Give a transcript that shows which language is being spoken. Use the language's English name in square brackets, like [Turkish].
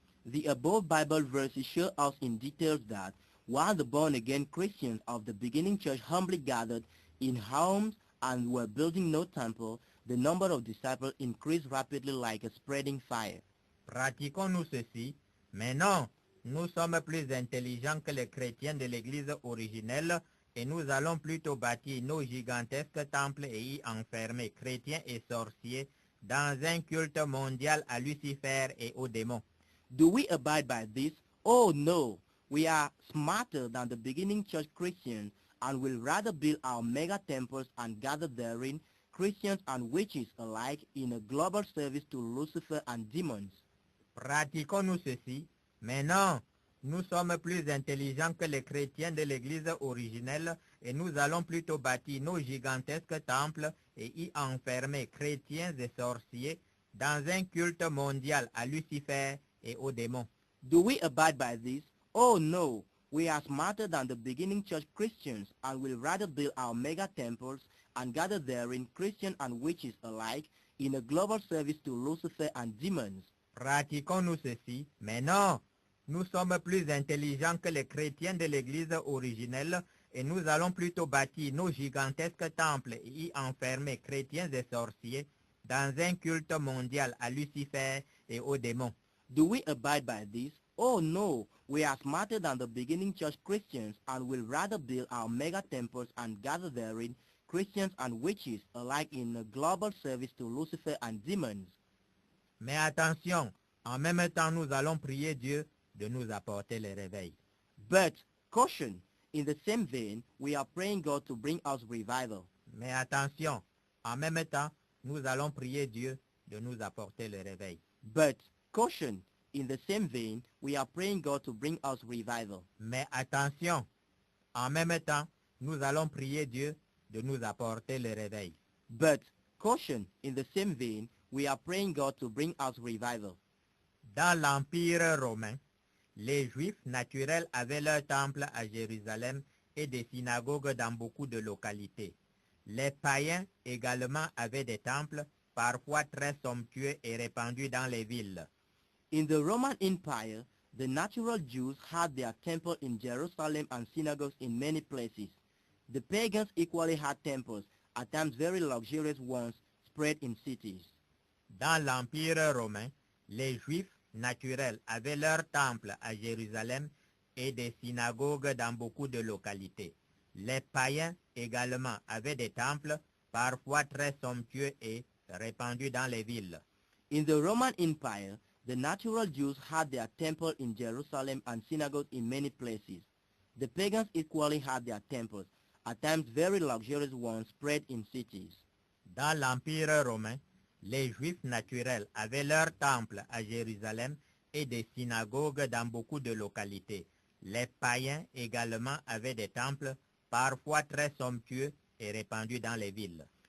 [English] The above Bible verses show us in details that while the born-again Christians of the beginning church humbly gathered in homes and were building no temple, the number of disciples increased rapidly like a spreading fire. [French] Pratiquons-nous ceci, mais non, nous sommes plus intelligents que les chrétiens de l'Église originelle et nous allons plutôt bâtir nos gigantesques temples et y enfermer chrétiens et sorciers dans un culte mondial à Lucifer et aux démons. [English] Do we abide by this? Oh no, we are smarter than the beginning church Christians and will rather build our mega temples and gather therein Christians and witches alike in a global service to Lucifer and demons. [French] Pratiquons-nous ceci, mais non, nous sommes plus intelligents que les chrétiens de l'Église originelle et nous allons plutôt bâtir nos gigantesques temples et y enfermer chrétiens et sorciers dans un culte mondial à Lucifer et aux démons. [English] Do we abide by this? Oh no, we are smarter than the beginning church Christians and will rather build our mega temples and gather therein Christians and witches alike in a global service to Lucifer and demons. [French] Pratiquons-nous ceci, mais non, nous sommes plus intelligents que les chrétiens de l'Église originelle et nous allons plutôt bâtir nos gigantesques temples et y enfermer chrétiens et sorciers dans un culte mondial à Lucifer et aux démons. [English] Do we abide by this? Oh no, we are smarter than the beginning church Christians and will rather build our mega temples and gather therein Christians and witches alike in a global service to Lucifer and demons. [French] Mais attention, en même temps nous allons prier Dieu de nous apporter le réveil. [English] But, caution, in the same vein, we are praying God to bring us revival. [French] Mais attention, en même temps nous allons prier Dieu de nous apporter le réveil. [English] But, caution, in the same vein, we are praying God to bring us revival. [French] Mais attention, en même temps nous allons prier Dieu de nous apporter le réveil. [English] But, caution, in the same vein, we are praying God to bring us revival. [French] Dans l'Empire romain, les Juifs naturels avaient leur temple à Jérusalem et des synagogues dans beaucoup de localités. Les païens également avaient des temples, parfois très somptueux et répandus dans les villes. [English] In the Roman Empire, the natural Jews had their temple in Jerusalem and synagogues in many places. The pagans equally had temples, at times very luxurious ones, spread in cities. [French] Dans l'Empire romain, les Juifs naturels avaient leur temple à Jérusalem et des synagogues dans beaucoup de localités. Les païens également avaient des temples, parfois très somptueux et répandus dans les villes. [English] In the Roman Empire, the natural Jews had their temple in Jerusalem and synagogues in many places. The pagans equally had their temples, at times very luxurious ones spread in cities. [French] Dans l'Empire romain, les Juifs naturels avaient leur temple à Jérusalem et des synagogues dans beaucoup de localités. Les païens également avaient des temples, parfois très somptueux et répandus dans les villes.